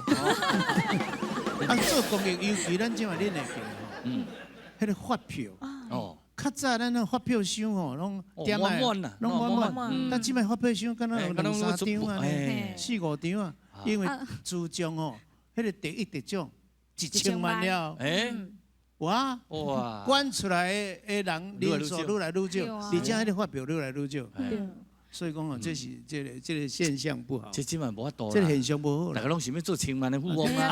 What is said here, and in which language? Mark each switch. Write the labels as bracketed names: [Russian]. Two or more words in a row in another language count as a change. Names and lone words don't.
[Min Nan Chinese] 啊，做公益尤其咱即马恁会记吼，迄个发票哦，较早咱那发票箱吼，拢点满满啦，拢满，但即摆发票箱敢若有两三张啊，哎四五张啊，因为主奖吼，迄个第一得奖1000万了，哎，哇！哇，管出来的人人数愈来愈少，而且迄个发票愈来愈少，所以讲哦，这是这个现象不好，这今晚无法度这个现象不好啦。大家拢想要做千万的富翁啊，